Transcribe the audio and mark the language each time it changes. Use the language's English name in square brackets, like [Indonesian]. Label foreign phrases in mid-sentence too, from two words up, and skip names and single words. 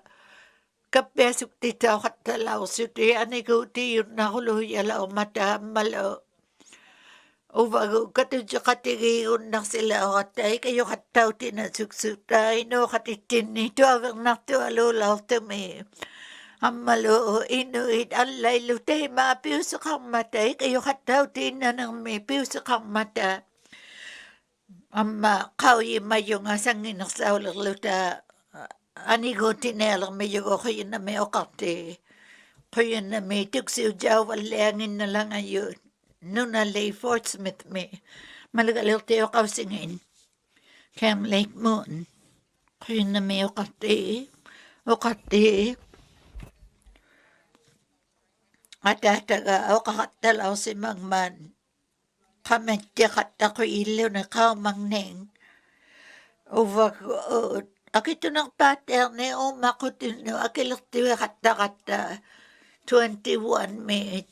[Inuktitut] kappiasuktitauqattalausuti aniguutiyunnaruluuyalaumata ammalu uvagu katujeqatigiigunnarsilaoqatta ikayuqattautina suksuta inuuqatittinni tuavernartualuulaurtumi ammalu inuit allailu teimaa piuseqarmata ikayuqattautiinnanermi piuseqarmata amma qauyimayunga sanginersaulerluta aniguutinealermi yugoquyinami oqarti quyinami tuksiujauvallianginnalangayut nunali Fort Smith mi malagalirti oqausingin Cam Lake Moon quyinami oqarti atataga oqaqattalausimangman qamattiqattaquyilluni qaumangning uvaguut akitunarpaatteerni uumaqutinu akilertiuiqattaqatta 21 mi